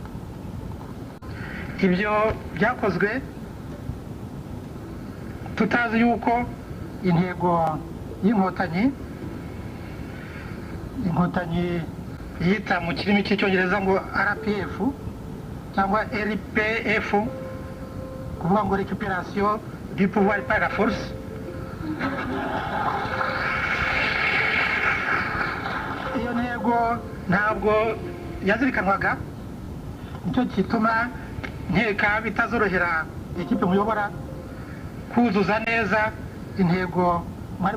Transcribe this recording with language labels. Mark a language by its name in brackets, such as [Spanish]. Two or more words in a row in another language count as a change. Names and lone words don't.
[Kinyarwanda] Ibyo byakozwe tutazi yuko intego y'inkotanyi yita mu kirimi cy'icyongereza ngo RPF cyangwa RPF, kuvuga ngo [French] récupération du pouvoir par la force, [Kinyarwanda] iyo ntego ntabwo yazirikanwaga. Nicyo gituma nkeka bitazorohera ikipe muyobora kuzuza neza intego mwari